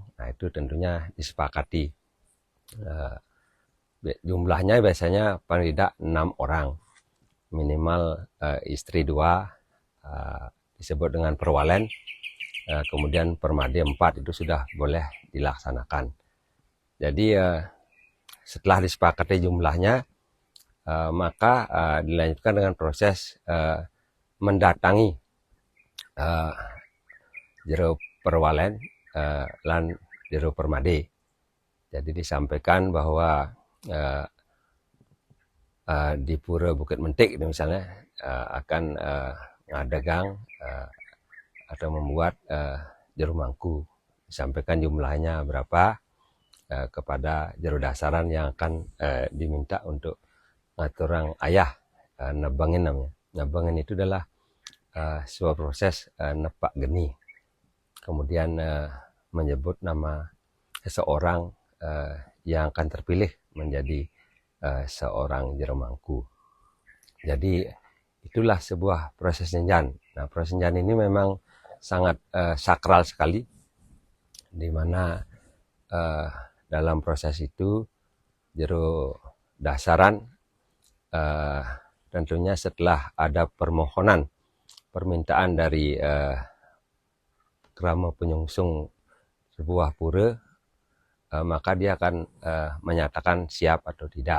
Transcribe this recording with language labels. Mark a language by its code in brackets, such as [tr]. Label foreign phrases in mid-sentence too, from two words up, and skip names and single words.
[id] Nah, itu tentunya disepakati. Jumlahnya biasanya paling tidak 6 orang, minimal istri 2, disebut dengan perwalen, kemudian permadi 4, itu sudah boleh dilaksanakan. Jadi setelah disepakati jumlahnya, maka dilanjutkan dengan proses mendatangi [ban] jero perwalen lan jero permadi. [id] Jadi disampaikan bahwa di Pura Bukit Mentik misalnya akan ngadegang atau membuat juru mangku. Disampaikan jumlahnya berapa kepada juru dasaran yang akan diminta untuk [ban] ngaturang ayah, [id] nebangin namanya. Nebangin itu adalah sebuah proses [ban] nepak geni, [id] kemudian menyebut nama seseorang yang akan terpilih menjadi seorang jero mangku. Jadi itulah sebuah proses nyenjan. Nah, proses nyenjan ini memang sangat sakral sekali, di mana dalam proses itu jero dasaran tentunya setelah ada permintaan dari [ban] kerama penyungsung [id] sebuah pura, maka dia akan menyatakan siap atau tidak.